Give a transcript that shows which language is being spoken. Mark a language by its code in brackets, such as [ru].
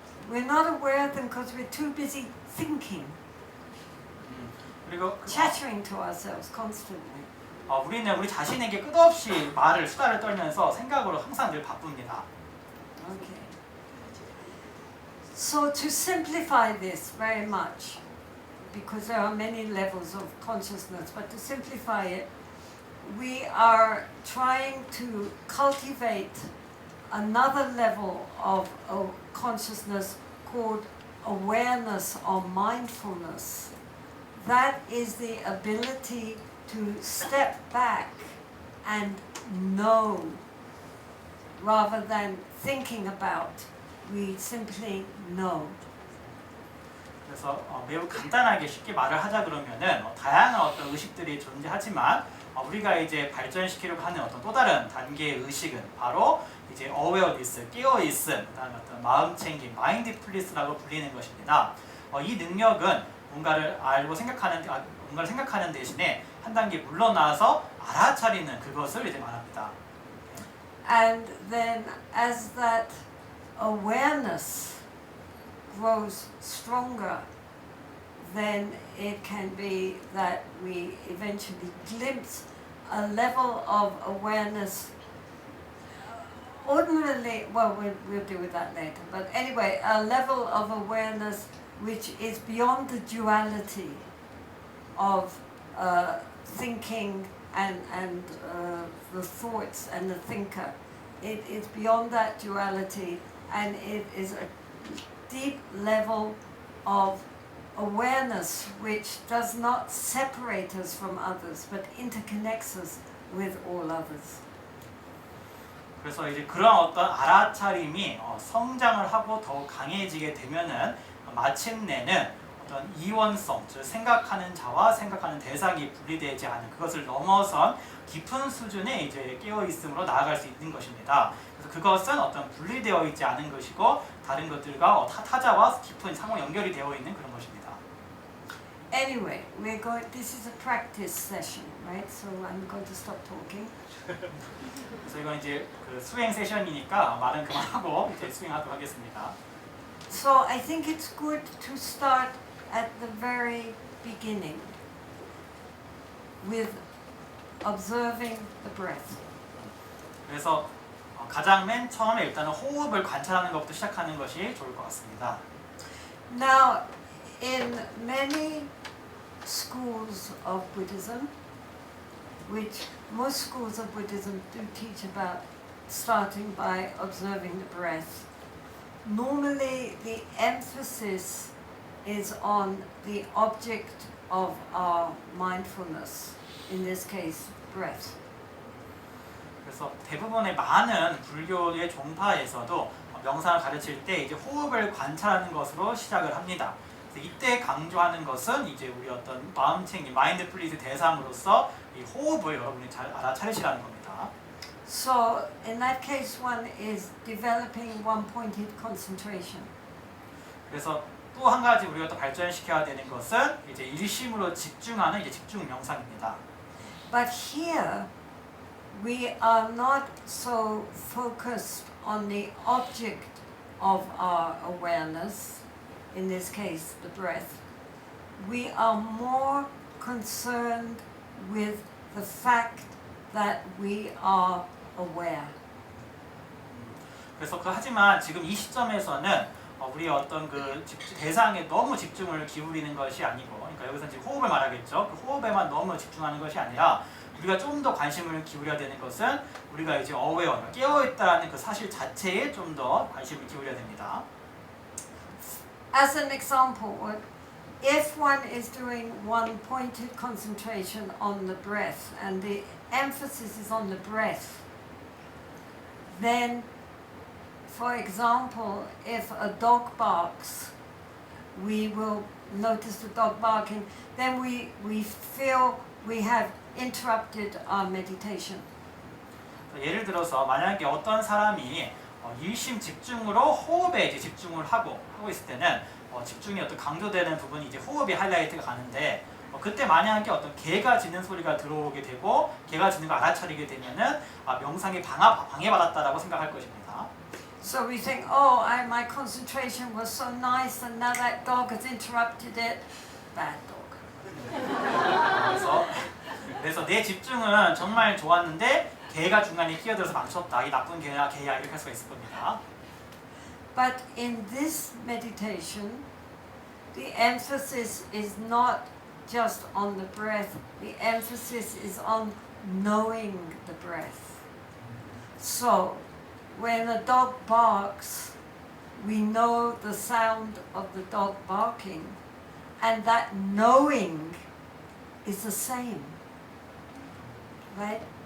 [en] We're not aware of them because we're too busy thinking, [ko] 그리고 [en] chattering to ourselves constantly. [ko] 우리는 우리 자신에게 끝없이 수다를 떨면서 생각으로 항상 늘 바쁩니다. [en] Okay. So to simplify this very much, because there are many levels of consciousness, but to simplify it, we are trying to cultivate another level of consciousness called awareness or mindfulness. That is the ability to step back and know rather than thinking about. We simply know. [ko] 그래서 매우 간단하게 쉽게 말을 하자 그러면은 다양한 어떤 의식들이 존재하지만 우리가 이제 발전시키려고 하는 어떤 또 다른 단계의 의식은 바로 이제 awareness, 깨어있음, 그다음에 어떤 마음챙김, mindfulness라고 불리는 것입니다. 이 능력은 뭔가를 생각하는 대신에 한 단계 물러나서 알아차리는 그것을 이제 말합니다. [en] And then as that awareness grows stronger, then it can be that we eventually glimpse a level of awareness. Ordinarily, well, we'll deal with that later, but anyway, a level of awareness which is beyond the duality of thinking and the thoughts and the thinker. It is beyond that duality, and it is a deep level of awareness which does not separate us from others, but interconnects us with all others. [ko] 그래서 이제 그런 어떤 알아차림이 성장을 하고 더욱 강해지게 되면은 마침내는 어떤 이원성, 즉 생각하는 자와 생각하는 대상이 분리되지 않은 그것을 넘어선 깊은 수준의 이제 깨어 있음으로 나아갈 수 있는 것입니다. 그래서 그것은 어떤 분리되어 있지 않은 것이고 다른 것들과 타자와 깊은 상호 연결이 되어 있는 그런 것입니다. [en] Anyway, this is a practice session, right? So I'm going to stop talking. [ko] 그래서 이건 이제 그 수행 세션이니까 말은 그만하고 이제 수행하도록 하겠습니다. [en] So I think it's good to start at the very beginning with observing the breath. [ko] 그래서 가장 맨 처음에 일단은 호흡을 관찰하는 것부터 시작하는 것이 좋을 것 같습니다. [en] Now, in many schools of Buddhism, which most schools of Buddhism do teach about starting by observing the breath, normally the emphasis is on the object of our mindfulness, in this case, breath. [ko] 그래서 대부분의 많은 불교의 종파에서도 명상을 가르칠 때 이제 호흡을 관찰하는 것으로 시작을 합니다. 그래서 이때 강조하는 것은 이제 우리 어떤 마음챙김, 마인드풀리스 대상으로서 이 호흡을 여러분이 잘 알아차리시라는 겁니다. [en] So, in that case, one is developing one-pointed concentration. [ko] 그래서 또 한 가지 우리가 또 발전시켜야 되는 것은 이제 일심으로 집중하는 이제 집중 명상입니다. [en] But here, we are not so focused on the object of our awareness, in this case, the breath. We are more concerned with the fact that we are aware. [ko] 그래서 하지만 지금 이 시점에서는 우리 어떤 그 대상에 너무 집중을 기울이는 것이 아니고, 그러니까 여기서 지금 호흡을 말하겠죠. 그 호흡에만 너무 집중하는 것이 아니라 우리가 좀 더 관심을 기울여야 되는 것은 우리가 이제 aware, 깨어있다라는 그 사실 자체에 좀 더 관심을 기울여야 됩니다. [en] As an example, if one is doing one-pointed concentration on the breath and the emphasis is on the breath, then, for example, if a dog barks, we will notice the dog barking, then we feel we have interrupted our meditation. [ko] 예를 들어서 만약에 어떤 사람이 일심 집중으로 호흡에 이제 집중을 하고 있을 때는 집중이 어떤 강조되는 부분이 이제 호흡이 하이라이트가 가는데 그때 만약에 어떤 개가 짖는 소리가 들어오게 되고 개가 짖는 걸 알아차리게 되면은 명상이 방해받았다라고 생각할 것입니다. [en] So we think, oh, my concentration was so nice, and now that dog has interrupted it. Bad dog. [ko] 그래서 내 집중은 정말 좋았는데 개가 중간에 끼어들어서 망쳤다. 이 나쁜 개야 이렇게 할 수가 있을 겁니다. [en] But in this meditation, the emphasis is not just on the breath. The emphasis is on knowing the breath. So, when a dog barks, we know the sound of the dog barking, and that knowing is the same, right?